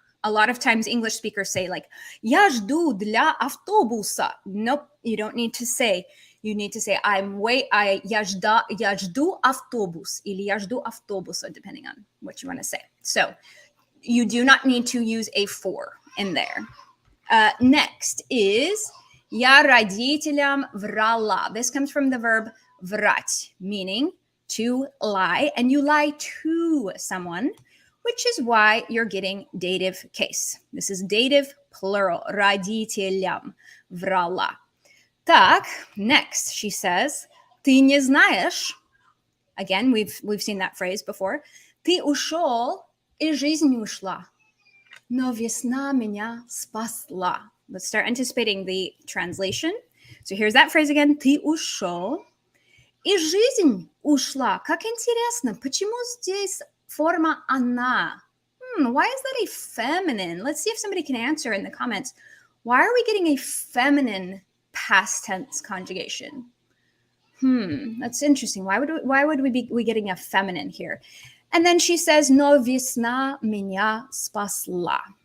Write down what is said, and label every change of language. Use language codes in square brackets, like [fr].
[en] A lot of times English speakers say like, [ru] я жду для автобуса. [en] Nope, you don't need to say. You need to say, [ru] я жду автобус, или я жду автобуса, [en] depending on what you want to say. So you do not need to use a for in there. Next is [ru] я родителям врала. [en] This comes from the verb врать, meaning to lie, and you lie to someone, which is why you're getting dative case. This is dative plural, [ru] родителям врала. Так, [en] next, she says, [ru] ты не знаешь. [en] Again, we've seen that phrase before. [ru] Ты ушел, и жизнь ушла. Но весна меня спасла. [en] Let's start anticipating the translation. So here's that phrase again. [ru] Ты ушел, и жизнь ушла. Как интересно, почему здесь форма она? [en] Why is that a feminine? Let's see if somebody can answer in the comments. Why are we getting a feminine past tense conjugation? That's interesting. Why would we be getting a feminine here? And then she says, [ru] но весна меня спасла.